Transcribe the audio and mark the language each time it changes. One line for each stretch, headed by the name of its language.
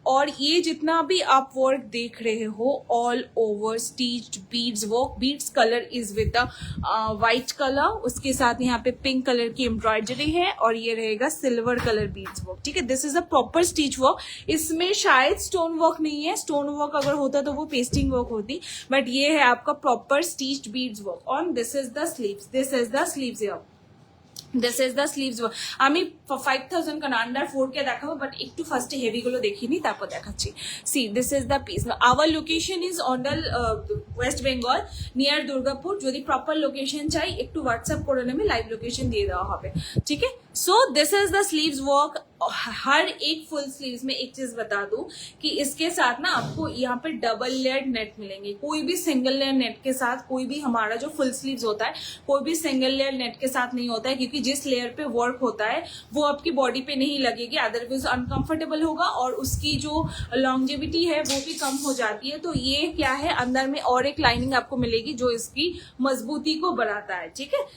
Hindi: और ये जितना भी आप वर्क देख रहे हो all over stitched beads work,
English: beads colour is with the white colour,
Hindi: उसके साथ यहाँ पे पिंक कलर की एम्ब्रॉयडरी है और ये रहेगा सिल्वर कलर बीड्स वर्क, ठीक है।
English: This is a proper stitch work.
Hindi: इसमें शायद स्टोन वर्क नहीं है, स्टोन वर्क अगर होता तो वो पेस्टिंग वर्क होती, बट ये है आपका proper stitched beads work on.
English: This is the sleeves, this is the sleeves here, this is the sleeves.
Bangla: আমি 5000 কারণ আন্ডার 4K দেখাবো, বাট একটু ফার্স্টে হেভি গুলো দেখিনি তারপর দেখাচ্ছি।
English: See this is the piece. Our location is Ondal west Bengal near Durgapur.
Bangla: যদি প্রপার লোকেশন চাই একটু হোয়াটসঅ্যাপ করে নেবে, লাইভ লোকেশন দিয়ে দেওয়া হবে, ঠিক है।
English: So this is the sleeves work.
Hindi: हर एक फुल स्लीव्स में एक चीज बता दूं कि इसके साथ ना आपको यहाँ पे डबल लेयर नेट मिलेंगे। कोई भी सिंगल लेयर नेट के साथ, कोई भी हमारा जो फुल स्लीव्स होता है कोई भी सिंगल लेयर नेट के साथ नहीं होता है, क्योंकि जिस लेयर पे वर्क होता है वो आपकी बॉडी पे नहीं लगेगी, अदरवाइज अनकंफर्टेबल होगा और उसकी जो लॉन्जेविटी है वो भी कम हो जाती है। तो ये क्या है, अंदर में और एक लाइनिंग आपको मिलेगी जो इसकी मजबूती को बढ़ाता है, ठीक है।